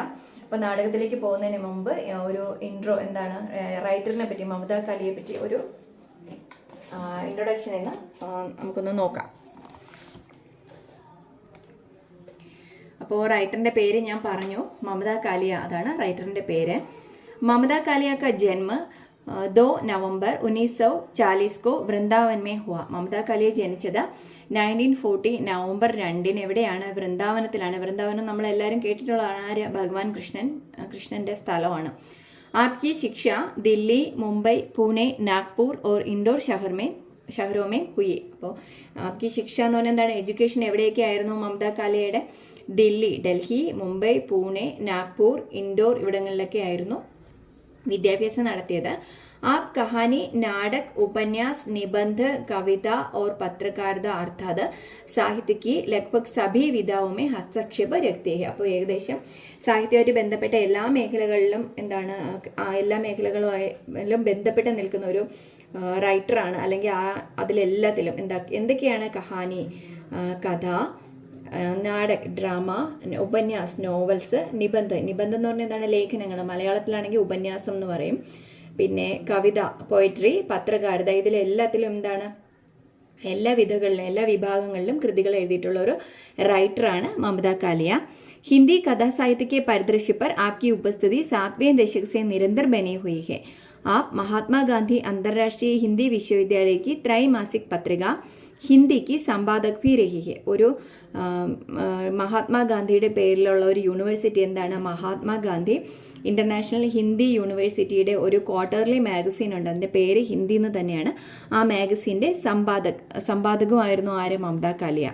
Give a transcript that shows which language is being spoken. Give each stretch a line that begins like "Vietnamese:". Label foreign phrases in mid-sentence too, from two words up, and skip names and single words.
Malayalam: അപ്പോൾ നാടകത്തിലേക്ക് പോകുന്നതിന് മുമ്പ് ഒരു ഇൻട്രോ, എന്താണ് റൈറ്ററിനെ പറ്റി, മമതാ കാലിയെ പറ്റി ഒരു ഇൻട്രൊഡക്ഷൻ എന്ന് നമുക്കൊന്ന് നോക്കാം. അപ്പോൾ റൈറ്ററിൻ്റെ പേര് ഞാൻ പറഞ്ഞു, മമതാ കാലിയ, അതാണ് റൈറ്ററിൻ്റെ പേര്.
Hindi: മമതാ കാലിയ का जन्म 2 नवंबर 1940 को വൃന്ദാവൻ में हुआ.
Malayalam: മമതാ കാലിയ ജനിച്ചത് 1940 നവംബർ 2 എവിടെയാണ്? വൃന്ദാവനത്തിലാണ്. വൃന്ദാവനം നമ്മളെല്ലാവരും കേട്ടിട്ടുള്ളതാണ്. ആര്? ഭഗവാൻ കൃഷ്ണൻ്റെ സ്ഥലമാണ്.
Hindi: आपकी शिक्षा दिल्ली, मुंबई, पुणे, नागपुर और इंदौर शहरों में हुई.
Malayalam: അപ്പോൾ
Hindi: आपकी शिक्षा
Malayalam: എന്ന് പറഞ്ഞാൽ എന്താണ്? എഡ്യൂക്കേഷൻ എവിടെയൊക്കെ ആയിരുന്നു മമതാ കാലിയയുടെ? ഡൽഹി, മുംബൈ, പൂനെ, നാഗ്പൂർ, ഇൻഡോർ ഇവിടങ്ങളിലൊക്കെ ആയിരുന്നു विद्याभ्यास നടത്തിയത്.
Hindi: आप कहानी, नाटक, उपन्यास, निबंध, कविता और पत्रकारिता अर्थात साहित्य की लगभग सभी विधाओं में हस्तक्षेप रखते हैं.
Malayalam: അപ്പോൾ ഏകദേശം സാഹിത്യവുമായിട്ട് ബന്ധപ്പെട്ട എല്ലാ മേഖലകളിലും എല്ലാ മേഖലകളുമായും ബന്ധപ്പെട്ട് നിൽക്കുന്ന ഒരു റൈറ്ററാണ്. അല്ലെങ്കിൽ അതിലെല്ലാത്തിലും എന്തൊക്കെയാണ്? കഹാനി, കഥ, നാടക്, ഡ്രാമ, ഉപന്യാസ്, നോവൽസ്, നിബന്ധം എന്ന് പറഞ്ഞാൽ എന്താണ്? ലേഖനങ്ങൾ. മലയാളത്തിലാണെങ്കിൽ ഉപന്യാസം എന്ന് പറയും. പിന്നെ കവിത, പോയട്രി, പത്രകാരിത, ഇതിലെല്ലാത്തിലും എന്താണ്? എല്ലാ വിഭാഗങ്ങളിലും കൃതികൾ എഴുതിയിട്ടുള്ള ഒരു റൈറ്ററാണ് മമതാ കാലിയ.
Hindi: हिंदी कथा साहित्य के परिदृश्य पर आपकी उपस्थिति 7वें दशक से निरंतर बनी हुई है. आप महात्मा गांधी अंतर्राष्ट्रीय हिंदी विश्वविद्यालय की त्रैमासिक पत्रिका हिंदी की संपादक भी रही हैं.
Malayalam: ഒരു മഹാത്മാഗാന്ധിയുടെ പേരിലുള്ള ഒരു യൂണിവേഴ്സിറ്റി, എന്താണ്? മഹാത്മാഗാന്ധി ഇൻ്റർനാഷണൽ ഹിന്ദി യൂണിവേഴ്സിറ്റിയുടെ ഒരു
English: quarterly magazine
Malayalam: ഉണ്ട്. അതിൻ്റെ പേര് ഹിന്ദി എന്ന് തന്നെയാണ്. ആ മാഗസീൻ്റെ സമ്പാദകമായിരുന്നു ആര്? മമതാ കാലിയ.